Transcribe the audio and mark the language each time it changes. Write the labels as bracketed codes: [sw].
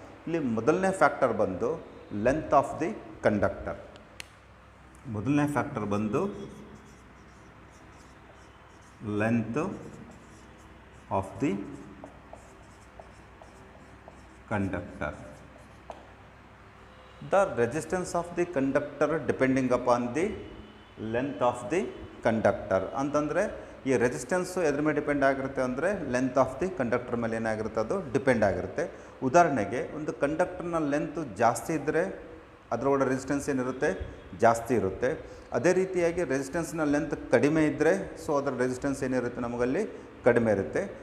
[kn] ಇಲ್ಲಿ ಮೊದಲನೇ ಫ್ಯಾಕ್ಟರ್ ಬಂದು [en] Length of the conductor. [kn] ಮೊದಲನೇ ಫ್ಯಾಕ್ಟರ್ ಬಂದು [en] Length of the conductor. The resistance of the conductor depending upon the length of the conductor. [kn] ಅಂತಂದರೆ ಈ resistance ಎದ್ರ ಮೇಲೆ ಡಿಪೆಂಡ್ ಆಗಿರುತ್ತೆ ಅಂದರೆ [en] length of the conductor [kn] ಮೇಲೆ ಏನಾಗಿರುತ್ತೆ, ಅದು ಡಿಪೆಂಡ್ ಆಗಿರುತ್ತೆ. ಉದಾಹರಣೆಗೆ ಒಂದು ಕಂಡಕ್ಟರ್ನ ಲೆಂತ್ ಜಾಸ್ತಿ ಇದ್ದರೆ ಅದರೊಳಗಡೆ ರೆಸಿಸ್ಟೆನ್ಸ್ ಏನಿರುತ್ತೆ, ಜಾಸ್ತಿ ಇರುತ್ತೆ. ಅದೇ ರೀತಿಯಾಗಿ ರೆಸಿಸ್ಟೆನ್ಸ್ನ ಲೆಂತ್ ಕಡಿಮೆ ಇದ್ದರೆ ಸೊ ಅದರ ರೆಸಿಸ್ಟೆನ್ಸ್ ಏನಿರುತ್ತೆ ನಮಗಲ್ಲಿ ಕಡಿಮೆ ಇರುತ್ತೆ.